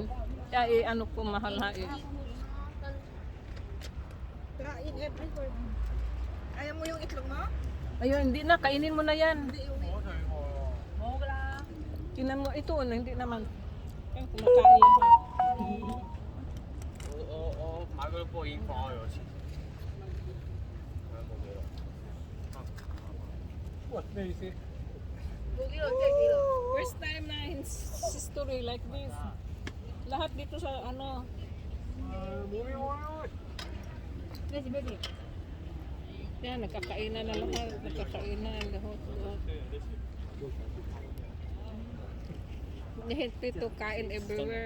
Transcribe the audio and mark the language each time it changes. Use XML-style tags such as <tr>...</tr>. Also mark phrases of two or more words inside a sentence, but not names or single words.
<tl>Kaya ano po mahal ha eh. Kain everywhere. Ayaw mo yung itlog mo? Ayun, hindi na, kainin mo na yan. Tinan mo, ito, hindi naman. Kaya kumakain lang.</tl> <yue>我買嗰波已經放開咗錢。喂，咩意思？</yue> <en>First time na in history like this.</en> <tl>Lahat dito sa ano. Yan, nagkakainan na lahat. Nagkakainan lahat. Dahil dito kain everywhere.</tl>